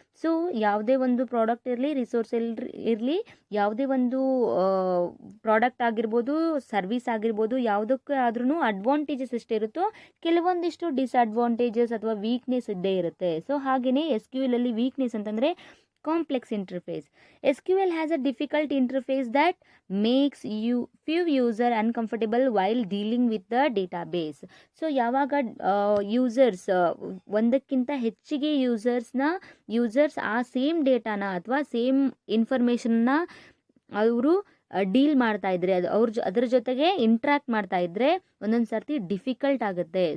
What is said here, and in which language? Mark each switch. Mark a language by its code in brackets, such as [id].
[kn] So ಯಾವುದೇ ಒಂದು product ಇರಲಿ, ರಿಸೋರ್ಸ್ ಇರಲಿ, ಯಾವುದೇ ಒಂದು ಪ್ರಾಡಕ್ಟ್ ಆಗಿರ್ಬೋದು, ಸರ್ವಿಸ್ ಆಗಿರ್ಬೋದು, ಯಾವುದಕ್ಕೆ ಆದ್ರೂ ಅಡ್ವಾಂಟೇಜಸ್ ಎಷ್ಟಿರುತ್ತೋ ಕೆಲವೊಂದಿಷ್ಟು ಡಿಸ್ಅಡ್ವಾಂಟೇಜಸ್ ಅಥವಾ ವೀಕ್ನೆಸ್ ಇದ್ದೇ ಇರುತ್ತೆ. ಸೊ ಹಾಗೆಯೇ SQL ಅಲ್ಲಿ ವೀಕ್ನೆಸ್ ಅಂತಂದರೆ complex interface. [en] SQL has a difficult interface that makes few user uncomfortable while dealing with the database. [kn] So ಯಾವಾಗ ಯೂಸರ್ಸ್ ಒಂದಕ್ಕಿಂತ ಹೆಚ್ಚಿಗೆ ಯೂಸರ್ಸ್ ಆ ಸೇಮ್ ಡೇಟಾನ ಅಥವಾ ಸೇಮ್ ಇನ್ಫಾರ್ಮೇಷನ್ನ ಅವರು ಡೀಲ್ ಮಾಡ್ತಾ ಇದ್ರೆ, ಅದ್ರ ಜೊತೆಗೆ ಇಂಟ್ರ್ಯಾಕ್ಟ್ ಮಾಡ್ತಾ ಇದ್ರೆ ಒಂದೊಂದು ಸರ್ತಿ ಡಿಫಿಕಲ್ಟ್ ಆಗುತ್ತೆ.